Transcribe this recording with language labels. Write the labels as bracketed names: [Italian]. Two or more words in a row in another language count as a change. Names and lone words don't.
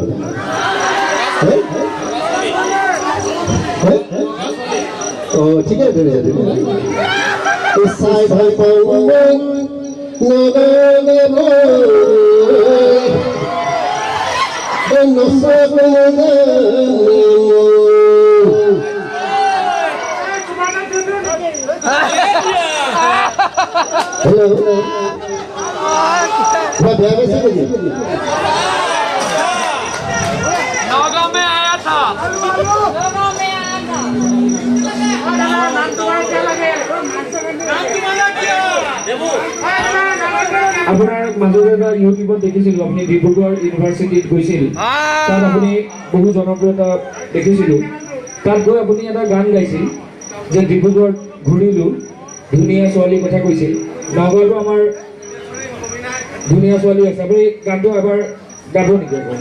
[Assamese] ঠিক আছে চাই ভাল পাওঁ মই হেল্ল' [Hindi] बेहा वैसे नहीं नौगांव में आया था [Assamese] আপোনাৰ মাজতে এটা ইউটিউবত দেখিছিলো আপুনি ডিব্ৰুগড় ইউনিভাৰ্চিটিত গৈছিল তাত আপুনি বহু জনপ্ৰিয়তা দেখিছিলো তাত গৈ আপুনি এটা গান গাইছিল যে ডিব্ৰুগড় ঘূৰিলো ধুনীয়া ছোৱালীৰ কথা কৈছিল নগাঁৱতো আমাৰ ধুনীয়া ছোৱালী আছে আপুনি গানটো এবাৰ গাব নেকি